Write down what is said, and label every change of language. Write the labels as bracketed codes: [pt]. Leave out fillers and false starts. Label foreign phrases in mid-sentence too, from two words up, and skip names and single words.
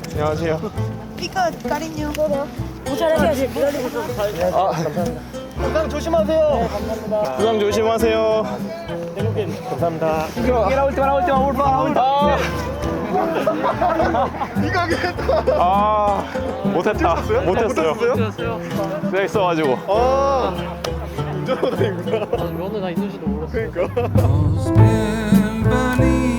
[ko] 안녕하세요. [es] Picot, cariño. [ko] 건강 조심하세요. 부상 조심하세요. 감사합니다. [es] La última, por favor. [ko] 못했어요. 내가 있어가지고. 면허 다 있는지도 몰랐어. 그러니까.